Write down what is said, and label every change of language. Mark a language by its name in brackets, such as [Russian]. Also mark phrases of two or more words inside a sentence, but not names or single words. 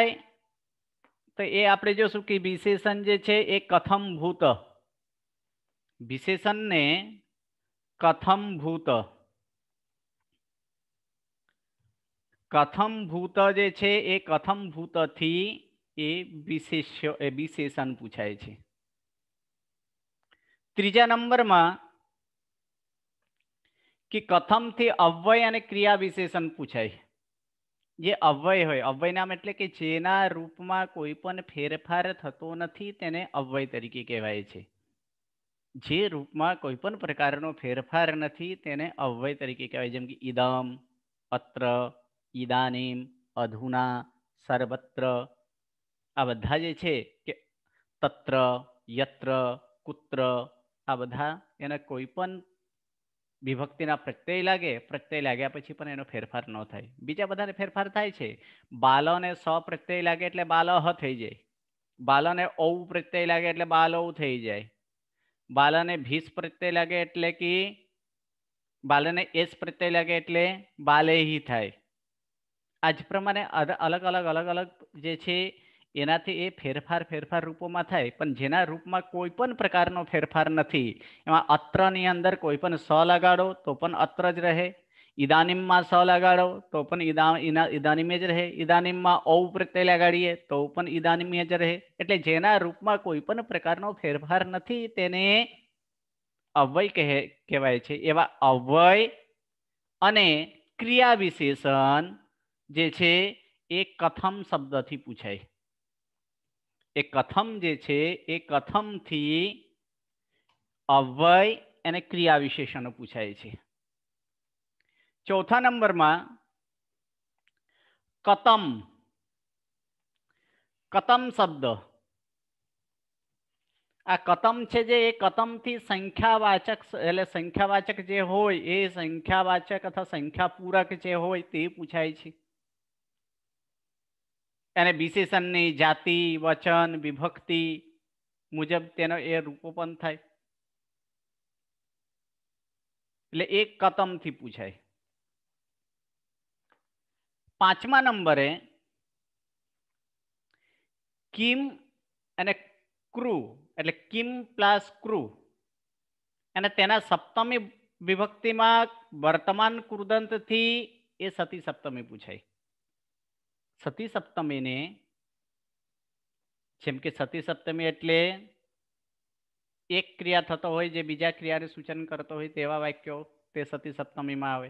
[Gujarati] તો એ આપણે જોશું કે વિશેષણ જે છે એ કથમભૂત, વિશેષણને કથમભૂત, કથમભૂત જે છે એ કથમભૂતથી એ વિશેષણ પૂછાય છે। ત્રીજા નંબરમાં કિ કથમ થી અવ્યય અને ક્રિયા વિશેષણ પૂછાય। જે અવ્યય હોય, અવ્યય નામ એટલે કિ જેના રૂપમાં કોઈ પણ ફેરફાર થતો નથી તેને અવ્યય તરીકે કહેવાય છે। જે રૂપમાં કોઈ પણ પ્રકારનો ફેરફાર નથી તેને અવ્યય તરીકે કહેવાય। જેમ કિ ઇદમ, અત્ર, ઇદાનીમ, અધુના, સર્વત્ર, આ બધા જે છે કે તત્ર, યત્ર, કુત્ર, આ બધા એના કોઈ પણ વિભક્તિના પ્રત્યય લાગે, પ્રત્યય લાગ્યા પછી પણ એનો ફેરફાર ન થાય। બીજા બધાને ફેરફાર થાય છે। બાલોને સ પ્રત્યય લાગે એટલે બાલહ થઈ જાય, બાલોને ઔ પ્રત્યય લાગે એટલે બાલૌ થઈ જાય, બાલને ભીસ પ્રત્યય લાગે એટલે કિ બાલને એસ પ્રત્યય લાગે એટલે બાલેહી થાય। આજ પ્રમાણે અલગ અલગ અલગ અલગ જે છે એનાથી એ ફેરફાર રૂપોમાં થાય। પણ જેના રૂપમાં કોઈ પણ પ્રકારનો ફેરફાર નથી, એમાં અત્રની અંદર કોઈ પણ સ લગાડો તો પણ અત્ર જ રહે, ઇદાનીમમાં સ લગાડો તો પણ ઇદાનીમે જ રહે, ઇદાનીમમાં ઔ પ્રત્યય લગાડીએ તો પણ ઇદાનીમે જ રહે। એટલે જેના રૂપમાં કોઈ પણ પ્રકારનો ફેરફાર નથી તેને અવ્યય કહેવાય છે। એવા અવ્યય અને ક્રિયા વિશેષણ જે છે એ કથમ શબ્દથી પૂછાય। એ કથમ જે છે એ કથમથી અવ્યય અને ક્રિયા વિશેષણો પૂછાય છે। ચોથા નંબરમાં કતમ, કતમ શબ્દ, આ કતમ છે જે એ કતમથી સંખ્યાવાચક એટલે સંખ્યાવાચક જે હોય એ સંખ્યાવાચક અથવા સંખ્યાપૂરક જે હોય તે પૂછાય છે। એને વિશેષણની જાતિ, વચન, વિભક્તિ મુજબ તેનો એ રૂપો પણ થાય। એટલે એક કતમથી પૂછાય। પાંચમા નંબરે કિમ અને ક્રુ એટલે કિમ પ્લસ ક્રુ અને તેના સપ્તમી વિભક્તિમાં વર્તમાન કૃદંતથી એ સતી સપ્તમી પૂછાય. સતી સપ્તમીને જેમ કે સતી સપ્તમી એટલે એક ક્રિયા થતો હોય જે બીજા ક્રિયાને સૂચન કરતો હોય તેવા વાક્યો તે સતી સપ્તમીમાં આવે.